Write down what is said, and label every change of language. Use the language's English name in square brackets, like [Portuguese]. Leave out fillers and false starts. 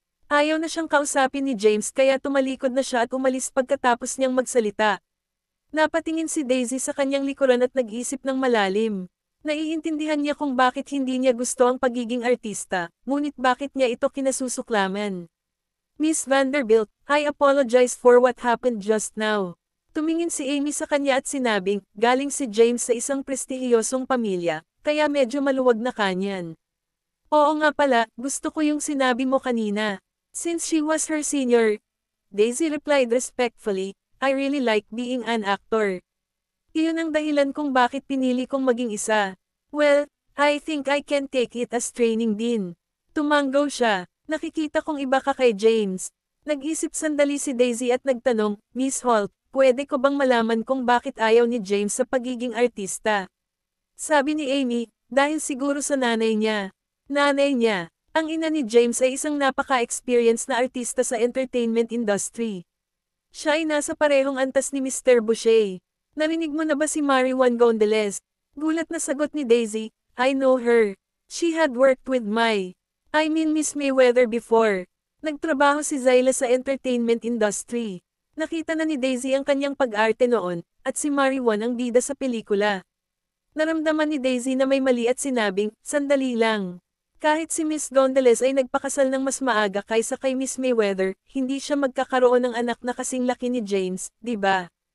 [Filipino] Ayaw na siyang kausapin ni James kaya tumalikod na siya at umalis pagkatapos niyang magsalita. Napatingin si Daisy sa kanyang likuran at nag-isip ng malalim. Naiintindihan niya kung bakit hindi niya gusto ang pagiging artista, ngunit bakit niya ito kinasusuklaman. [English] Miss Vanderbilt, I apologize for what happened just now. [Filipino] Tumingin si Amy sa kanya at sinabing, galing si James sa isang prestihiyosong pamilya, kaya medyo maluwag na kanyan. Oo nga pala, gusto ko yung sinabi mo kanina. [English] Since she was her senior, Daisy replied respectfully, I really like being an actor. [Filipino] Iyon ang dahilan kung bakit pinili kong maging isa. [English] Well, I think I can take it as training din. [Filipino] Tumanggaw siya. Nakikita kong iba ka kay James. Nag-isip sandali si Daisy at nagtanong, Miss Holt, pwede ko bang malaman kung bakit ayaw ni James sa pagiging artista? Sabi ni Amy, dahil siguro sa nanay niya. Nanay niya, ang ina ni James ay isang napaka-experienced na artista sa entertainment industry. Siya ay nasa parehong antas ni Mr. Boucher. Narinig mo na ba si Marijuan Gondales? Gulat na sagot ni Daisy, [English] I know her. She had worked with Miss Mayweather before. [Filipino] Nagtrabaho si Zyla sa entertainment industry. Nakita na ni Daisy ang kanyang pag-arte noon, at si Marijuan ang bida sa pelikula. Naramdaman ni Daisy na may mali at sinabing, sandali lang. Kahit si Miss Gondales ay nagpakasal ng mas maaga kaysa kay Miss Mayweather, hindi siya magkakaroon ng anak na kasing laki ni James, di ba?